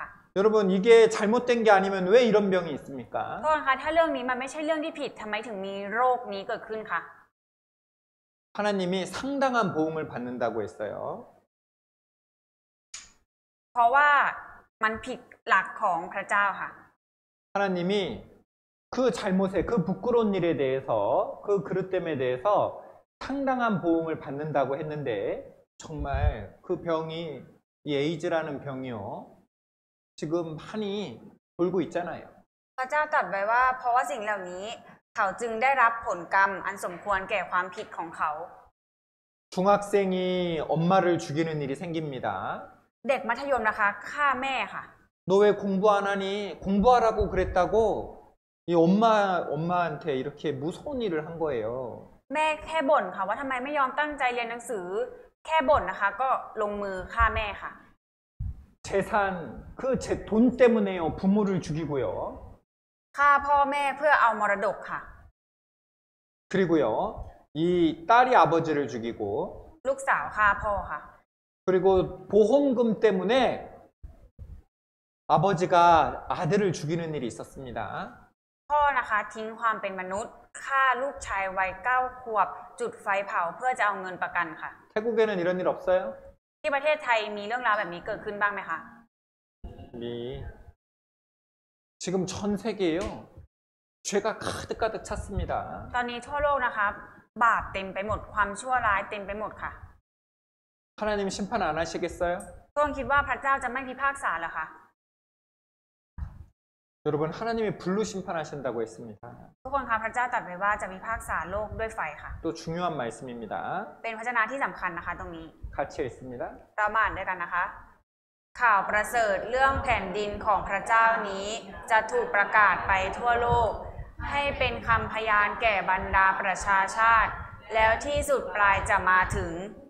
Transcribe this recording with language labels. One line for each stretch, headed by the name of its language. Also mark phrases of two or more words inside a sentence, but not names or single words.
Korean: 여러분 이게 잘못된 게 아니면 왜 이런 병이 있습니까?
Thai: โทษนะคะถ้าเรื่องนี้มันไม่ใช่เรื่องที่ผิดทำไมถึงมีโรคนี้เกิดขึ้นคะ
Korean: 하나님이 상당한 보응을 받는다고 했어요.
Thai: เพราะว่ามันผิดหลักของพระเจ้าค่ะ
Korean: 하나님이 그 잘못에 그 부끄러운 일에 대해서 그 그릇됨에 대해서 상당한 보응을 받는다고 했는데 정말 그 병이 이 에이즈라는 병이요. 지금 많이 돌고 있잖아요.
Thai: พระเจ้าตรัสไว้ว่าเพราะว่าสิ่งเหล่านี้เขาจึงได้รับผลกรรมอันสมควรแก่ความผิดของเขา
Korean: 중학생이 엄마를 죽이는 일이 생깁니다.
Thai: เด็กมัธยมนะคะฆ่าแม่ค่ะ
Korean: 너 왜 공부 안 하니? 공부하라고 그랬다고 이 엄마한테 이렇게 무서운 일을 한 거예요.
Thai: แม่แค่บ่นค่ะว่าทำไมไม่ยอมตั้งใจเรียนหนังสือแค่บ่นนะคะก็ลงมือฆ่าแม่ค่ะ
Korean: 재산 그 돈 때문에요. 부모를 죽이고요.
Thai: ฆ่าพ่อแม่เพื่อเอามรดกค่ะ
Korean: 그리고요. 이 딸이 아버지를 죽이고
Thai: ลูกสาวฆ่าพ่อค่ะ
Korean: 그리고 보험금 때문에 아버지가 아들을 죽이는 일이 있었습니다.
Thai: พ่อนะคะทิ้งความเป็นมนุษย์ฆ่าลูกชายวัย9 ขวบจุดไฟเผาเพื่อจะเอาเงินประกันค่ะ
Korean: 태국에는 이런 일 없어요?
Thai: ที่ประเทศไทยมีเรื่องราวแบบนี้เกิดขึ้นบ้างไหมคะ
Korean: 지금 전 세계에요. 죄가 가득가득 찼습니다.
Thai: ตอนนี้ทั่วโลกนะคะบาปเต็มไปหมดความชั่วร้ายเต็มไปหมดค่ะ
Korean: 하나님 심판 안 하시겠어요?
Thai: ทุกคนคิดว่าพระเจ้าจะไม่พิพากษาเหรอคะ
Korean: 여러분 하나님이 불로 심판하신다고 했습니다.
Thai: ทุกคนคะพระเจ้าตรัสไว้ว่าจะพิพากษาโลกด้วยไฟค่ะ
Korean: 또 중요한 말씀입니다.
Thai: เป็นพระชนะที่สำคัญนะคะตรงนี้
Korean: 같이 읽습니다.
Thai: เรามาอ่านด้วยกันนะคะ ข่าวประเสริฐเรื่องแผ่นดินของพระเจ้านี้จะถูกประกาศไปทั่วโลก ให้เป็นคำพยานแก่บรรดาประชาชาติ แล้วที่สุดปลายจะมาถึง